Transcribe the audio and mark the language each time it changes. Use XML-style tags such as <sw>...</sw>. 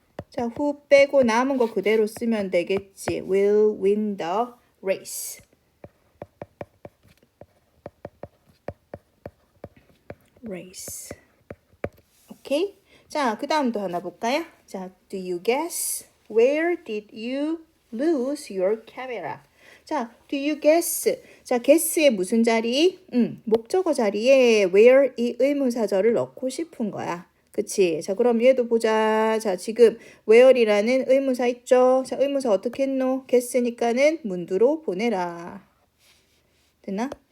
<ko>자, who 빼고 남은 거 그대로 쓰면 되겠지.</ko> <en>Will win the race.</en> <ko>race. 오케이? 자, 그 다음도 하나 볼까요? 자,</ko> <en>do you guess? Where did you lose your camera?</en> <ko>자,</ko> <en>do you guess?</en> <ko>자, guess의 무슨 자리? 목적어 자리에 where 이 의문사절을 넣고 싶은 거야. 그치? 자, 그럼 얘도 보자. 자, 지금 where이라는 의문사 있죠? 자, 의문사 어떻게 했노? guess니까는 문두로 보내라. 됐나?</ko>